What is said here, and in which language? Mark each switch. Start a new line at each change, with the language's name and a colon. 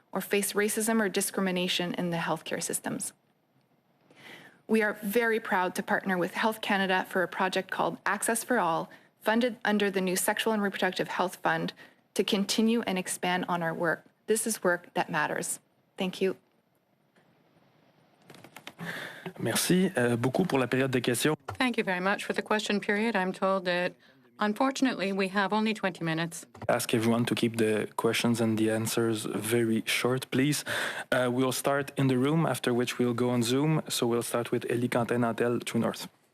English: or face racism or discrimination in the healthcare systems. We are very proud to partner with Health Canada for a project called Access for All, funded under the new Sexual and Reproductive Health Fund, to continue and expand on our work. This is work that matters. Thank you.
French: Merci beaucoup pour la période de questions.
English: Thank you very much for the question period. I'm told that, unfortunately, we have only 20 minutes. Ask everyone to keep the questions and the answers very short, please. We'll start in the room, after which we'll go on Zoom. So we'll start with Elie Quentin-Nantel, True North.